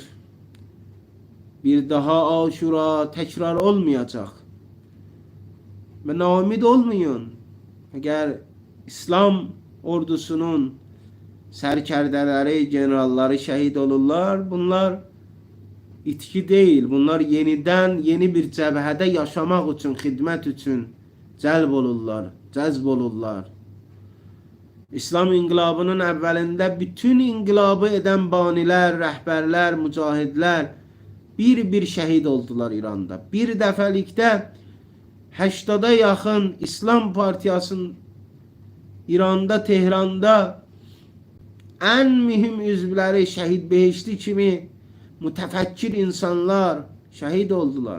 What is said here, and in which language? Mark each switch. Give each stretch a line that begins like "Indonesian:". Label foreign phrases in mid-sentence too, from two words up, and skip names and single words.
Turkish: Bir daha Aşura tekrar olmayacak. Ve naumid olmayın. Eğer İslam ordusunun sərkərdələri, generalları şehit olurlar, bunlar itki değil. Bunlar yeniden yeni bir
Azerbaijani: cəbhədə yaşamaq üçün, xidmət üçün cəlb olurlar, cəzb olurlar. İslam inqilabının əvvəlində bütün inqilabı edən banilər, rəhbərlər, mücahidlər bir şəhid oldular İranda. Bir dəfəlikdə 80'a yaxın İslam Partiyasının İranda, Tehranda ən mühüm üzvləri şəhid behişti kimi mütəfəkkir insanlar şəhid oldular.